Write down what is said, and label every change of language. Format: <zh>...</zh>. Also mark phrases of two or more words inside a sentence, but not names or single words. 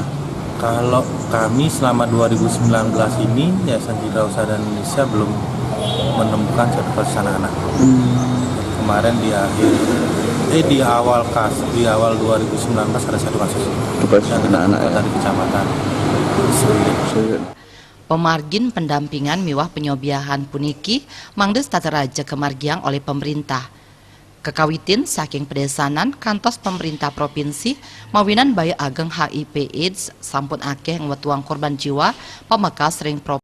<id>Kalau kami selama 2019 ini, Yayasan Citra Usada Indonesia belum menemukan satu kasus anak-anak. Jadi kemarin di awal 2019 ada satu kasus. Yang anak-anak ya? Dari Kecamatan.</id> <ban>Pemargin pendampingan miwah penyobiahan puniki mangdes tata raja kemargiang oleh pemerintah. Kekawitin saking pedesanan kantos pemerintah provinsi mawinan baya ageng HIV/AIDS sampun akeh ngwetuang korban jiwa pamekas ring</ban>